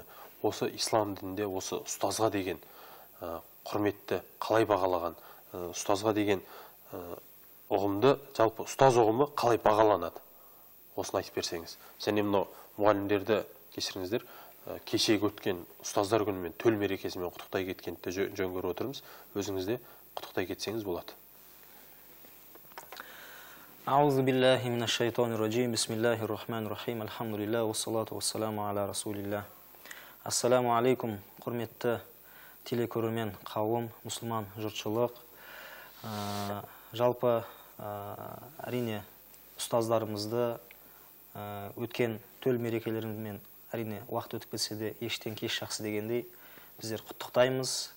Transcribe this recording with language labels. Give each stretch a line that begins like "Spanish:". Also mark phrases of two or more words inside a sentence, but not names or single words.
Kazakh: Осы ислам дінінде осы ұстазға деген құрметті қалай бағалаған, ұстазға деген ұғымды, жалпы ұстаз ұғымы қалай бағаланады? Осыны айтып берсеңіз. Және мынау мұғалімдерді кешіріңіздер, кешегі өткен ұстаздар күнімен, төл мерекесімен құттықтай кеткенді жөн көріп отырмыз. Өзіңізде құттықтай кетсеңіз болады.
Arabic: أعوذ بالله من الشيطان الرجيم. بسم الله الرحمن الرحيم الحمد لله والصلاة والسلام على رسول الله. السلام عليكم,
Kazakh: құрметті телекөрермен қауым, мұсылман жұртшылық. Жалпы әрине ұстаздарымызды өткен төл мерекелерімен әрине уақыт өтіп кетсе де ештен кеш жақсы дегендей біздер құттықтаймыз.